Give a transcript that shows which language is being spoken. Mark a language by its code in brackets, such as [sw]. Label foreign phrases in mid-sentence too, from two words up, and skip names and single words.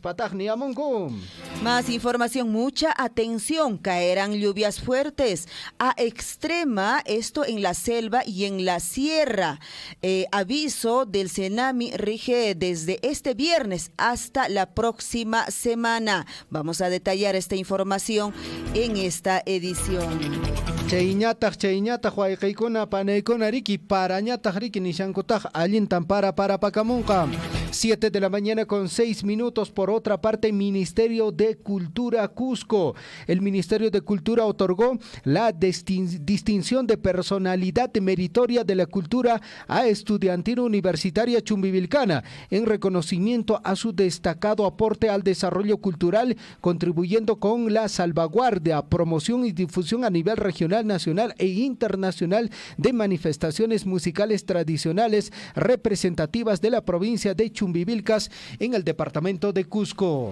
[es] Más información, mucha atención, caerán lluvias fuertes a extrema, esto en la selva y en la sierra. Aviso del Senami rige desde este viernes hasta la próxima semana. Vamos a detallar esta información en esta edición. [qu] Chayñataq wayqaykuna panaykuna riki parañataq riki nishankutaq allintan para pakamunqa. [es] 7 de la mañana con 6 minutos. Por otra parte, Ministerio de Cultura Cusco. El Ministerio de Cultura otorgó la distinción de personalidad meritoria de la cultura a Estudiantina Universitaria Chumbivilcana en reconocimiento a su destacado aporte al desarrollo cultural, contribuyendo con la salvaguardia, promoción y difusión a nivel regional, nacional e internacional de manifestaciones musicales tradicionales representativas de la provincia de Chumbivilcas en el departamento de Cusco.